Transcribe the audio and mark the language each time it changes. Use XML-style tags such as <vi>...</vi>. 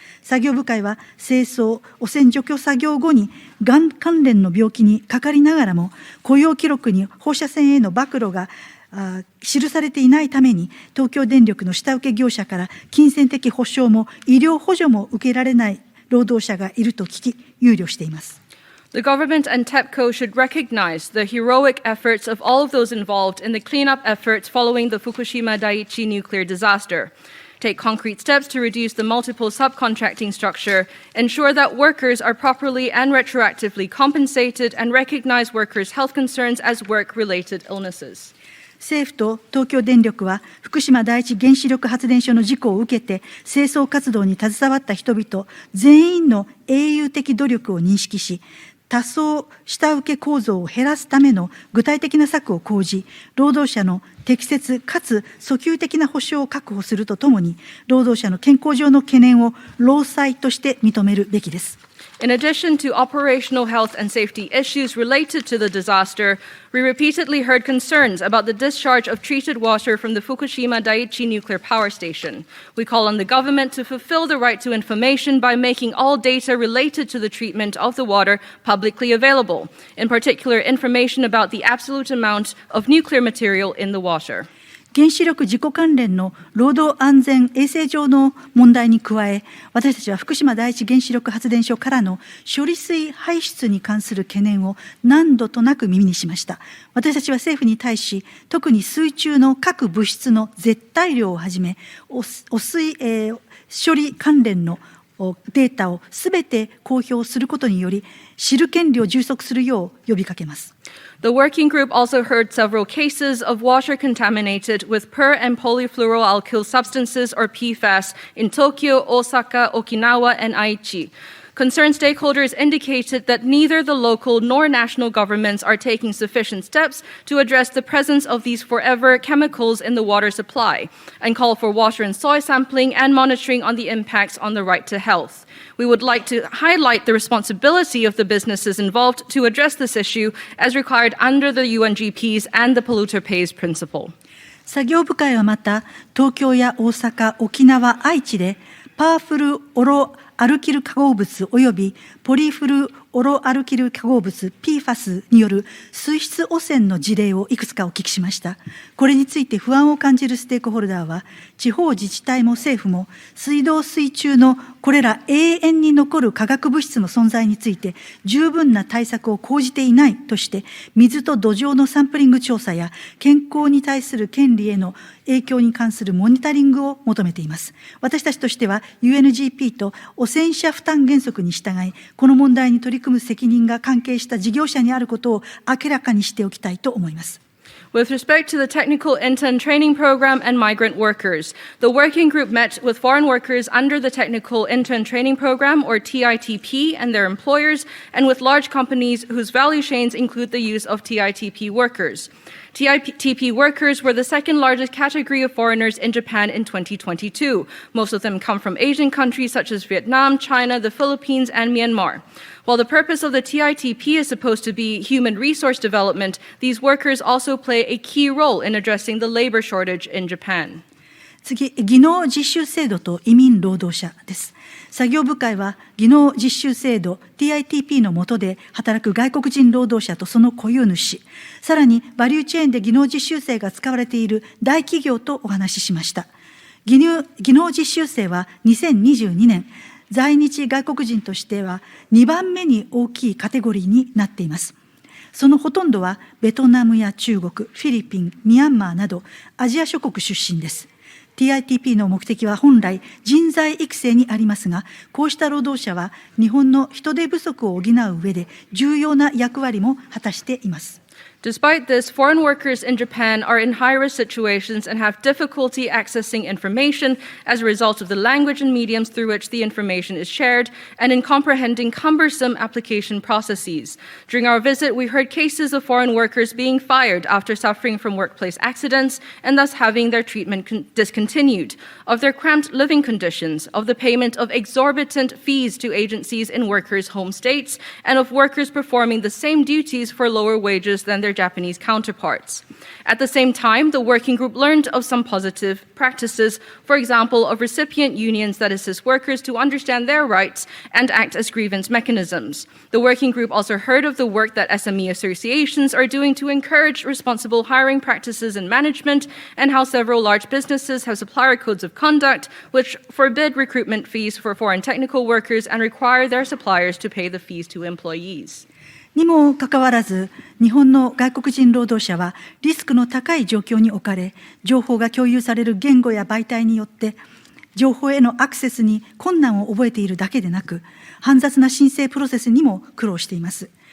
<ja>作業部会は清掃・汚染除去作業後にがん関連の病気にかかりながらも、雇用記録に放射線への暴露が記されていないために、東京電力の下請け業者から金銭的保障も医療補助も受けられない労働者がいると聞き、憂慮しています。</ja> <en>The government and TEPCO should recognize the heroic efforts of all of those involved in the cleanup efforts following the Fukushima Daiichi nuclear disaster. Take concrete steps to reduce the multiple subcontracting structure, ensure that workers are properly and retroactively compensated, and recognize workers' health concerns as work-related illnesses.</en> <ja>政府と東京電力は福島第一原子力発電所の事故を受けて清掃活動に携わった人々全員の英雄的努力を認識し、多層下請け構造を減らすための具体的な策を講じ、労働者の適切かつ訴求的な保障を確保するとともに、労働者の健康上の懸念を労災として認めるべきです。</ja> <en>In addition to operational health and safety issues related to the disaster, we repeatedly heard concerns about the discharge of treated water from the Fukushima Daiichi nuclear power station. We call on the government to fulfill the right to information by making all data related to the treatment of the water publicly available, in particular information about the absolute amount of nuclear material in the water.</en> <ja>原子力事故関連の労働安全衛生上の問題に加え、私たちは福島第一原子力発電所からの処理水排出に関する懸念を何度となく耳にしました。私たちは政府に対し、特に水中の各物質の絶対量をはじめ、汚水、処理関連のデータをすべて公表することにより、知る権利を充足するよう呼びかけます。</ja> <en>The working group also heard several cases of water contaminated with per and polyfluoroalkyl substances or PFAS in Tokyo, Osaka, Okinawa, and Aichi. Concerned stakeholders indicated that neither the local nor national governments are taking sufficient steps to address the presence of these forever chemicals in the water supply, and call for water and soil sampling and monitoring on the impacts on the right to health. We would like to highlight the responsibility of the businesses involved to address this issue as required under the UNGPs and the polluter pays principle.</en> <ja>作業部会はまた、東京や大阪、沖縄、愛知でパワフルオロアルキル化合物及びポリフルオロアルキル化合物 PFAS による水質汚染の事例をいくつかお聞きしました。これについて不安を感じるステークホルダーは、地方自治体も政府も水道水中のこれら永遠に残る化学物質の存在について十分な対策を講じていないとして、水と土壌のサンプリング調査や健康に対する権利への影響に関するモニタリングを求めています。私たちとしては UNGP と汚染者負担原則に従い、この問題に取り組む責任が関係した事業者にあることを明らかにしておきたいと思います。</ja> <en>With respect to the technical intern training program and migrant workers, the working group met with foreign workers under the technical intern training program, or TITP, and their employers, and with large companies whose value chains include the use of TITP workers. TITP workers were the second largest category of foreigners in Japan in 2022. Most of them come from Asian countries such as Vietnam, China, the Philippines, and Myanmar. While the purpose of the TITP is supposed to be human resource development, these workers also play a key role in addressing the labor shortage in Japan.</en> <ja>次、技能実習制度と移民労働者です。作業部会は技能実習制度 TITP の下で働く外国人労働者とその固有主、さらにバリューチェーンで技能実習生が使われている大企業とお話ししました。技能実習生は2022年、在日外国人としては2番目に大きいカテゴリーになっています。そのほとんどはベトナムや中国、フィリピン、ミャンマーなどアジア諸国出身です。 TITP の目的は本来人材育成にありますが、こうした労働者は日本の人手不足を補う上で重要な役割も果たしています。</ja> <en>Despite this, foreign workers in Japan are in high-risk situations and have difficulty accessing information as a result of the language and mediums through which the information is shared, and in comprehending cumbersome application processes. During our visit, we heard cases of foreign workers being fired after suffering from workplace accidents and thus having their treatment discontinued, of their cramped living conditions, of the payment of exorbitant fees to agencies in workers' home states, and of workers performing the same duties for lower wages than their Japanese counterparts. At the same time, the working group learned of some positive practices, for example, of recipient unions that assist workers to understand their rights and act as grievance mechanisms. The working group also heard of the work that SME associations are doing to encourage responsible hiring practices and management, and how several large businesses have supplier codes of conduct which forbid recruitment fees for foreign technical workers and require their suppliers to pay the fees to employees.</en> <ja>にもかかわらず、日本の外国人労働者はリスクの高い状況に置かれ、情報が共有される言語や媒体によって、情報へのアクセスに困難を覚えているだけでなく、煩雑な申請プロセスにも苦労しています。</ja>